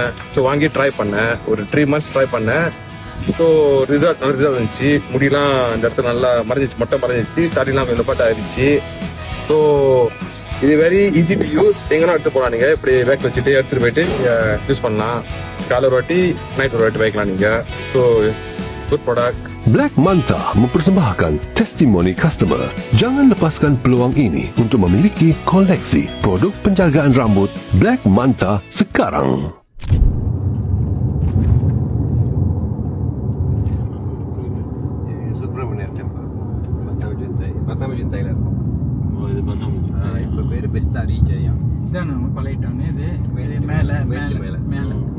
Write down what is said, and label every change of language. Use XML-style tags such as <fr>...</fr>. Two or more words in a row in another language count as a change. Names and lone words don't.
<ta>ஸோ வாங்கி ட்ரை பண்ணேன், ஒரு 3 months ட்ரை பண்ணேன். ஸோ ரிசல்ட் நல்ல ரிசல்ட் இருந்துச்சு. முடியெல்லாம் இந்த இடத்துல நல்லா மறைஞ்சிச்சு, மொட்டை மறைஞ்சிச்சு, தாடிலாம் கொஞ்சம் பாட்டு ஆயிடுச்சு.</ta> <en>ஸோ இது very easy to use.</en> <ta>எங்கன்னா எடுத்து போகலாம், நீங்கள் இப்படி பேக் வச்சுட்டு எடுத்துகிட்டு போயிட்டு யூஸ் பண்ணலாம். காலை ஒரு வாட்டி நைட் ஒரு வாட்டி வைக்கலாம் நீங்கள்.</ta> <en>so good product.</en> <ms>Black Manta mempersembahkan testimoni customer. Jangan lepaskan peluang ini untuk memiliki koleksi produk penjagaan rambut Black Manta sekarang.</ms> <ta>சுப்பிரமணியர் டெம்பிள் பத்தாமஜித்தாயில் இருக்கும். இது பார்த்தா இப்போ பேர் பெஸ்தாரி ஜெயா. இதான் நம்ம பழையிட்டோன்னு இது மேலே மேலே மேலே மேலே.</ta>